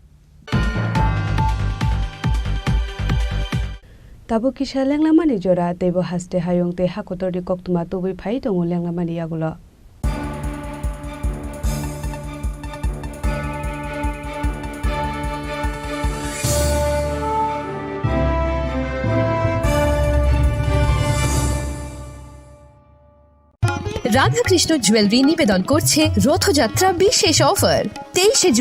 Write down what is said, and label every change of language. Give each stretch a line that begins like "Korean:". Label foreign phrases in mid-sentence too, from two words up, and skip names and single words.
Kok Borok: Tabu kisha lenglamani jora tebo haste hayong te hakotori koktuma tubi phai tongo lenglamani yagulo.
Bangla: রাধাকৃষ্ণ জুয়েলারি নিবেদন করছে রথযাত্রা বিশেষ অফার 23শে জুন